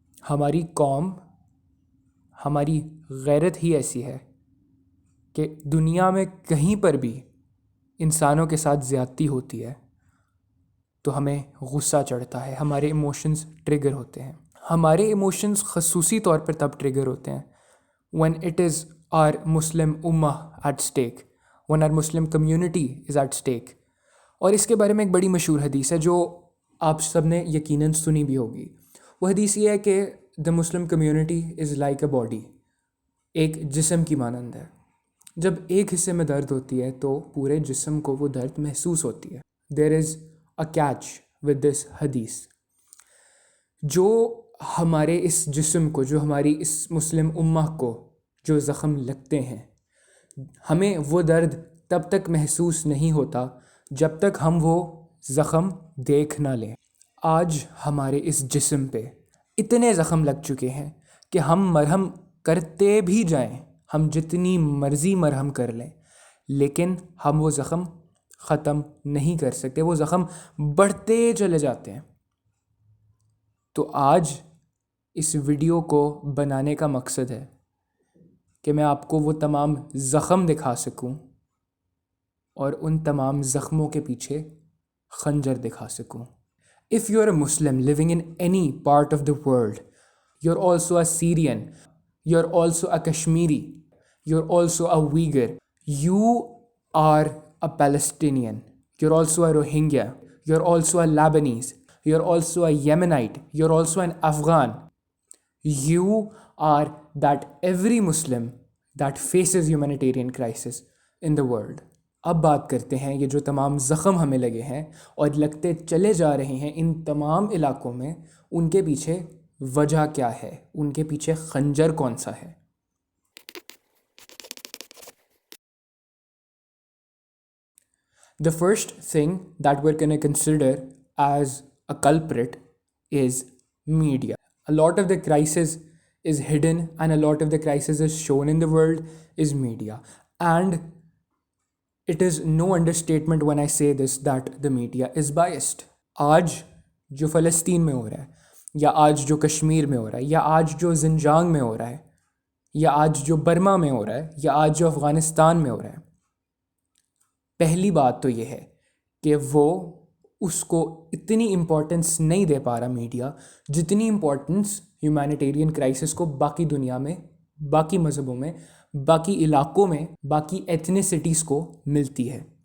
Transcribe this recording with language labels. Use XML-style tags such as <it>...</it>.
<ur>ہماری قوم، ہماری غیرت ہی ایسی ہے کہ دنیا میں کہیں پر بھی انسانوں کے ساتھ زیادتی ہوتی ہے تو ہمیں غصہ چڑھتا ہے، ہمارے ایموشنز ٹریگر ہوتے ہیں. ہمارے ایموشنز خصوصی طور پر تب ٹریگر ہوتے ہیں</ur> <en>when it is our Muslim ummah at stake, when our Muslim community is at stake.</en> <ur>اور اس کے بارے میں ایک بڑی مشہور حدیث ہے جو آپ سب نے یقیناً سنی بھی ہوگی. وہ حدیث یہ ہے کہ</ur> <en>the Muslim community is like a body،</en> <ur>ایک جسم کی مانند ہے. جب ایک حصے میں درد ہوتی ہے تو پورے جسم کو وہ درد محسوس ہوتی ہے.</ur> <en>There is a catch with this حدیث.</en> <ur>جو ہمارے اس جسم کو، جو ہماری اس مسلم امہ کو جو زخم لگتے ہیں، ہمیں وہ درد تب تک محسوس نہیں ہوتا جب تک ہم وہ زخم دیکھ نہ لیں. آج ہمارے اس جسم پہ اتنے زخم لگ چکے ہیں کہ ہم مرہم کرتے بھی جائیں، ہم جتنی مرضی مرہم کر لیں، لیکن ہم وہ زخم ختم نہیں کر سکتے، وہ زخم بڑھتے چلے جاتے ہیں. تو آج اس ویڈیو کو بنانے کا مقصد ہے کہ میں آپ کو وہ تمام زخم دکھا سکوں اور ان تمام زخموں کے پیچھے خنجر دکھا سکوں.</ur> <en>If you're a Muslim living in any part of the world, you're also a Syrian, you're also a Kashmiri, you're also a Uyghur, you are a Palestinian, you're also a Rohingya, you're also a Lebanese, you're also a Yemenite, you're also an Afghan. You are that every Muslim that faces humanitarian crisis in the world.</en> <ur>اب بات کرتے ہیں یہ جو تمام زخم ہمیں لگے ہیں اور لگتے چلے جا رہے ہیں ان تمام علاقوں میں، ان کے پیچھے وجہ کیا ہے، ان کے پیچھے خنجر کون سا ہے.</ur> <en>The first thing that we're going to consider as a culprit is media. A lot of the crisis is hidden and a lot of the crisis is shown in the world is media. And it is no understatement when I say this that the media is biased.</en> <ur>آج جو فلسطین میں ہو رہا ہے، یا آج جو کشمیر میں ہو رہا ہے، یا آج جو زنجان میں ہو رہا ہے، یا آج جو برما میں ہو رہا ہے، یا آج جو افغانستان میں ہو رہا ہے، پہلی بات تو یہ ہے کہ وہ اس کو اتنی امپورٹنس نہیں دے پا رہا میڈیا جتنی امپورٹنس ہیومینیٹیرین کرائسس کو باقی دنیا میں، باقی مذہبوں میں، باقی علاقوں میں، باقی ایتھنیسٹیز کو ملتی ہے.</ur>